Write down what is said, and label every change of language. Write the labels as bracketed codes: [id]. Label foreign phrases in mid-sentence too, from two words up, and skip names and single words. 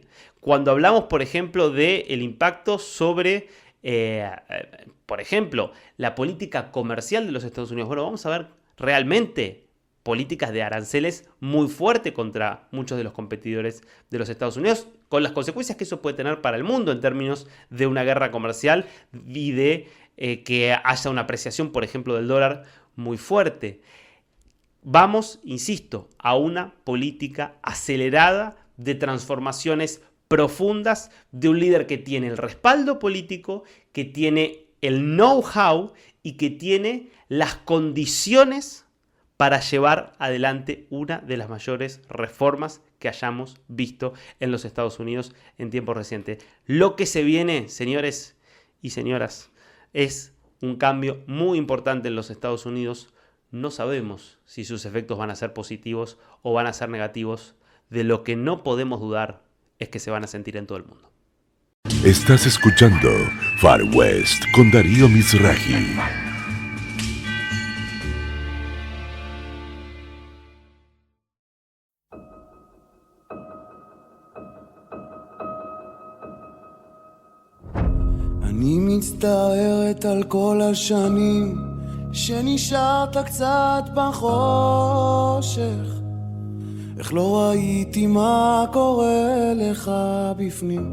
[es] Cuando hablamos, por ejemplo, del impacto sobre, por ejemplo, la política comercial de los Estados Unidos, bueno, vamos a ver realmente políticas de aranceles muy fuertes contra muchos de los competidores de los Estados Unidos, con las consecuencias que eso puede tener para el mundo en términos de una guerra comercial y de que haya una apreciación, por ejemplo, del dólar muy fuerte. Vamos, insisto, a una política acelerada de transformaciones profundas de un líder que tiene el respaldo político, que tiene el know-how y que tiene las condiciones para llevar adelante una de las mayores reformas que hayamos visto en los Estados Unidos en tiempos recientes. Lo que se viene, señores y señoras, es un cambio muy importante en los Estados Unidos. No sabemos si sus efectos van a ser positivos o van a ser negativos. De lo que no podemos dudar es que se van a sentir en todo el mundo. Estás escuchando Far West con Darío Mizrahi. [he] אני מצטערת על כל השנים שנשארת קצת בחושך, איך לא ראיתי מה קורה לך בפנים.